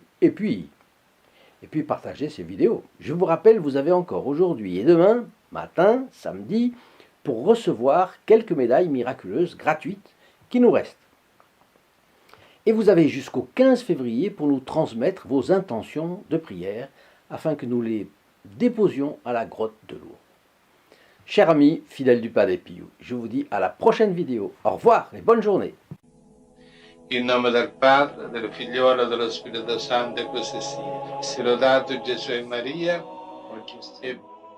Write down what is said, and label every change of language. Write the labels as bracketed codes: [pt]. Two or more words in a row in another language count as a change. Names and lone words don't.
[fr] Et puis partagez ces vidéos. Je vous rappelle, vous avez encore aujourd'hui et demain, matin, samedi, pour recevoir quelques médailles miraculeuses gratuites qui nous restent. Et vous avez jusqu'au 15 février pour nous transmettre vos intentions de prière afin que nous les déposions à la grotte de Lourdes. Chers amis fidèles du Padre Pio, je vous dis à la prochaine vidéo. Au revoir et bonne journée. [it] In nome del Padre, del Figliolo e dello Spirito Santo, e così sia. Sia lodato Gesù e Maria,